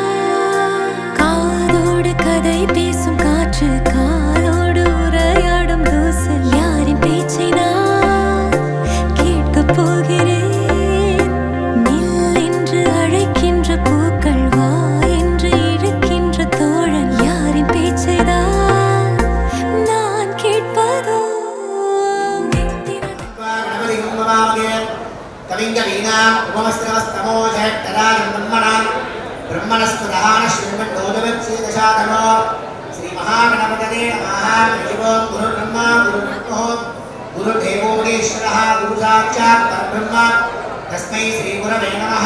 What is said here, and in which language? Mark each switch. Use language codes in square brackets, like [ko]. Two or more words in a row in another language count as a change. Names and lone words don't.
[ta] காதோடு கதை பேசும் காற்று, காலோடு உரையாடும் தூசு, யாரின் பேச்சை நான் கேட்கப் போகிறேன். நில் என்று அழைக்கின்ற பூக்கள், வா என்று இழுக்கின்ற தோழன், யாரின் பேச்சை தான் நான் கேட்பதோ. [sa] श्री महागणपतये नमः। गुरु ब्रह्मा गुरु विष्णु गुरुदेवो महेश्वरः गुरु साक्षात् परब्रह्म तस्मै श्री गुरवे नमः।